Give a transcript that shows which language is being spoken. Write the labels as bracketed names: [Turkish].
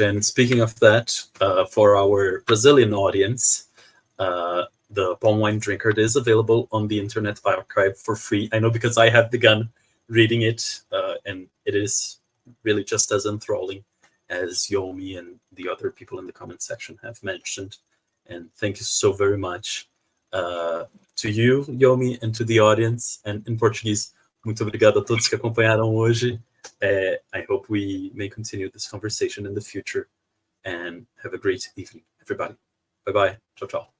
[English] And speaking of that, for our Brazilian audience, the Palm Wine Drinkard is available on the Internet Archive for free. I know because I have begun reading it, and it is really just as enthralling as Yomi and the other people in the comment section have mentioned. And thank you so very much to you, Yomi, and to the audience. And in Portuguese, [Portuguese] muito obrigado a todos que acompanharam hoje. [English] I hope we may continue this conversation in the future, and have a great evening, everybody. Bye-bye. [Italian] Ciao, ciao.